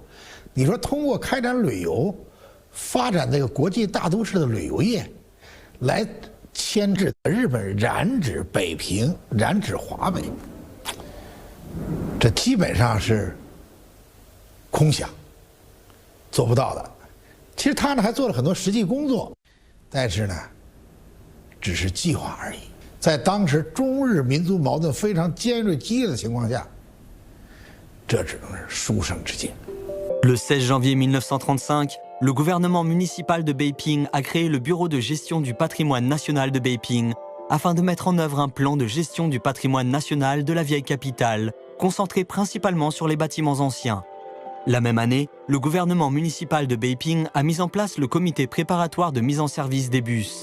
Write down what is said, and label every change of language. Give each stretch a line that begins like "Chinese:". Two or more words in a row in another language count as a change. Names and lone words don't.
Chinese: 你说通过开展旅游，发展这个国际大都市的旅游业，来牵制日本染指北平、染指华北，这基本上是空想，做不到的。其实他呢还做了很多实际工作，但是呢，只是计划而已。在当时中日民族矛盾非常尖锐激烈的情况下，这只能是书生之见。
French: Le 16 janvier 1935, le gouvernement municipal de Beiping a créé le Bureau de gestion du patrimoine national de Beiping afin de mettre en œuvre un plan de gestion du patrimoine national de la vieille capitale, concentré principalement sur les bâtiments anciens. La même année, le gouvernement municipal de Beiping a mis en place le comité préparatoire de mise en service des bus.